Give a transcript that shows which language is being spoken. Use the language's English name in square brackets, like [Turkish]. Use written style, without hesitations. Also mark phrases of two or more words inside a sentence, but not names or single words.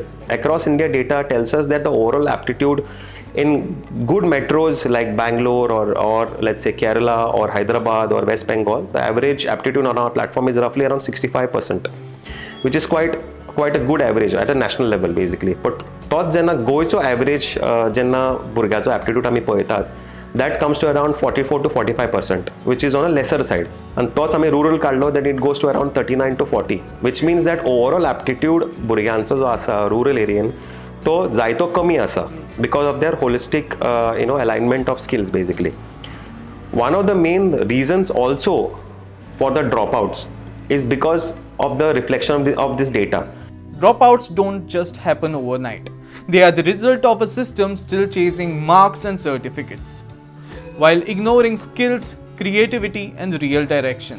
[English] Across India, data tells us that the overall aptitude in good metros like Bangalore or let's say Kerala or Hyderabad or West Bengal, the average aptitude on our platform is roughly around 65%, which is quite a good average at a national level basically. [Konkani] But तोच जेन्ना गोयचो एवरेज जेन्ना भुरग्याचो एप्टिट्यूड आमी पळयतात, [English] that comes to around 44 to 45%, which is on a lesser side. [Konkani] And तोच आमी rural काडलो, [English] that it goes to around 39 to 40, which means that overall aptitude [Konkani] भुरग्यांचो जो आसा rural एरियेन तो जायतो कमी आसा [English] because of their holistic alignment of skills basically. One of the main reasons also for the dropouts is because of the reflection of this data. Dropouts don't just happen overnight. They are the result of a system still chasing marks and certificates, while ignoring skills, creativity, and real direction.